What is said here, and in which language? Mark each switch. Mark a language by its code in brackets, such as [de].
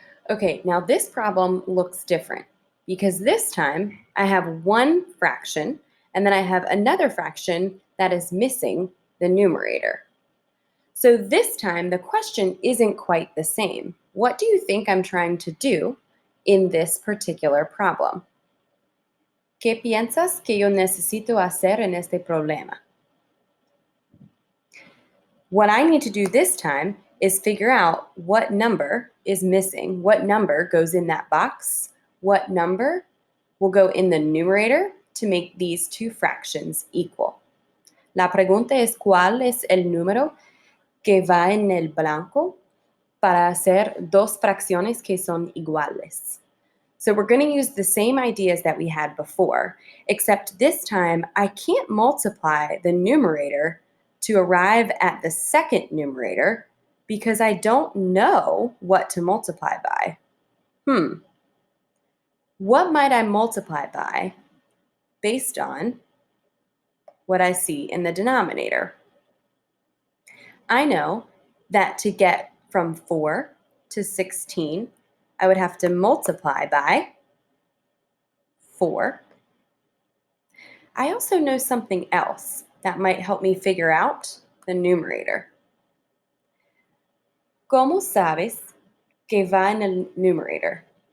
[en] Okay, now this problem looks different because this time I have one fraction and then I have another fraction that is missing the numerator. So this time the question isn't quite the same. What do you think I'm trying to do in this particular problem? [es] ¿Qué piensas que yo necesito hacer en este problema? [en] What I need to do this time is figure out what number is missing, what number goes in that box, what number will go in the numerator to make these two fractions equal. [es] La pregunta es ¿cuál es el número que va en el blanco para hacer dos fracciones que son iguales? [en] So we're going to use the same ideas that we had before, except this time I can't multiply the numerator to arrive at the second numerator because I don't know what to multiply by. What might I multiply by based on what I see in the denominator? I know that to get from 4 to 16, I would have to multiply by 4. I also know something else that might help me figure out the numerator. [es] ¿Cómo sabes que va en el numerator?